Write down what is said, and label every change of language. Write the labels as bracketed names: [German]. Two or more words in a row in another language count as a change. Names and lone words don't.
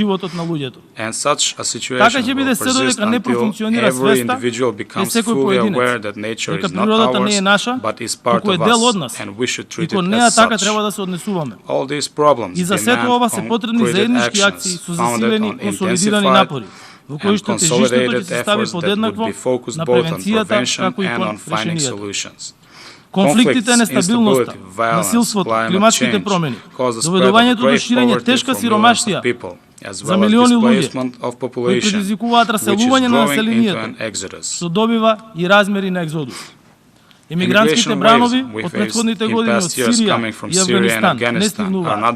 [English] And such a situation will persist until every individual becomes fully aware that nature is not ours, but is part of us, and we should treat it as such. All these problems demand concrete actions founded on intensified and consolidated efforts that would be focused both on prevention and on finding solutions. [Macedonian] Конфликтите, нестабилноста, насилството, климатските промени, доведувањето до ширење тешка сиромаштија за милиони луѓе, кои предизвикуваат раселување на населението, што добива и размери на екзодус. Емигрантските бранови од претходните години од Сирија и Афганистан не стигнуваат.